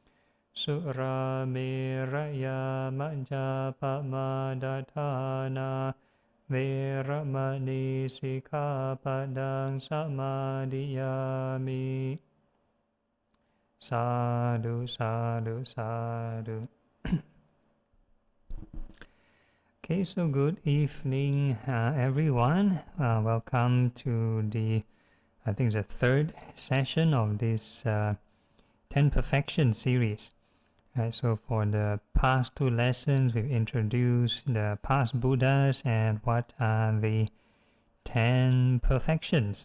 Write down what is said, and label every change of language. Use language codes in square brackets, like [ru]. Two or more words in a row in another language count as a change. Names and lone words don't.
[pi] Surameraya Majjapamadatthāna Veramani Sikkhapadang Samadhiyami. Sadhu, sadhu, sadhu. [en] Okay, so good evening, everyone. Welcome to the, I think, the 3rd session of this 10 Perfection series. So for the past 2 lessons, we've introduced the past Buddhas and what are the 10 perfections.